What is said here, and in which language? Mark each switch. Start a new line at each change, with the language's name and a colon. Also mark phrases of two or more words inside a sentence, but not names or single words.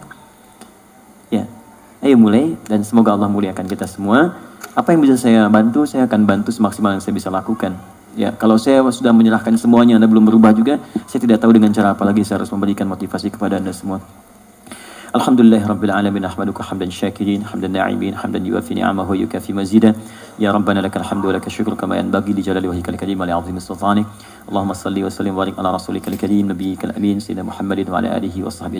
Indonesian: Ya, ayo mulai, dan semoga Allah muliakan kita semua. Apa yang bisa saya bantu, saya akan bantu semaksimal yang saya bisa lakukan. Ya, kalau saya sudah menyerahkan semuanya, Anda belum berubah juga, saya tidak tahu dengan cara apa lagi saya harus memberikan motivasi kepada Anda semua.
Arabic: الحمد لله رب العالمين, أحمدك حمد الشاكرين حمد النائبين حمدا يوافي نعمه ويكافئ مزيده. يا ربنا لك الحمد ولك الشكر كما ينبغي لجلال وجهك الكريم ولعظيم سلطانك. اللهم صل وسلم وبارك على رسولك الكريم نبيك الأمين سيدنا محمد وعلى آله وصحبه